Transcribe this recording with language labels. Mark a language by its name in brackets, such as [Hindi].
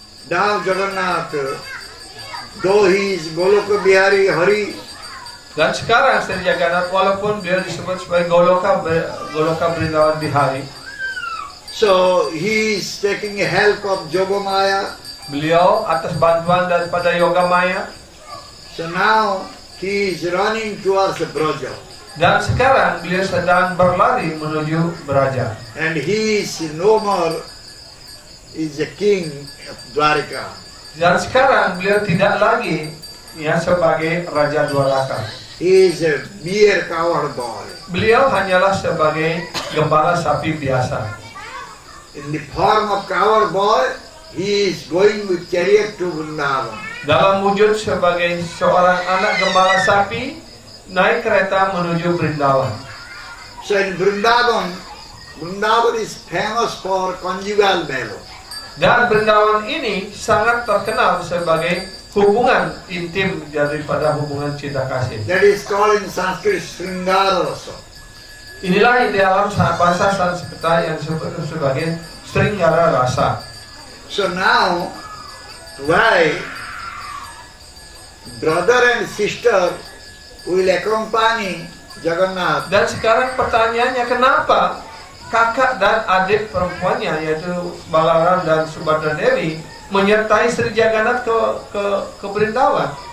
[English] Now Jagannath, though he is Goloka Bihari Hari, [Indonesian] Dan sekarang Sri Jagannath walaupun beliau disebut sebagai Goloka Brindavan Bihari, [English] so he is taking help of Jogamaya. [Indonesian] beliau atas bantuan daripada Yoga Maya. [English] So now he is running towards Braja. [Indonesian] Dan sekarang beliau sedang berlari menuju Braja. [English] And he is no more is a king of Dwarika. [Indonesian] Dan sekarang beliau tidak lagi sebagai Raja Dwaraka. [English] He is a mere cowherd boy. [Indonesian] Beliau hanyalah sebagai gembala sapi biasa. [English] In the form of cowherd boy, he is going with chariot to Vrindavan. [Indonesian] Dalam wujud sebagai seorang anak gembala sapi, naik kereta menuju Brindavan. [English] So in Vrindavan is famous for conjugal marriage. [Indonesian] Dan Brindavan ini sangat terkenal sebagai hubungan intim daripada hubungan cinta kasih. [English] That is called in Sanskrit Sringara Rasa. [Indonesian] Inilah di dalam bahasa Sanskerta yang disebut sebagai Sringgara Rasa. [English] So now, why brother and sister will accompany Jagannath? [Indonesian] Dan sekarang pertanyaannya, kenapa kakak dan adik perempuannya yaitu Balaram dan Subhadra Dewi menyertai Sri Jagannath ke Brindavan?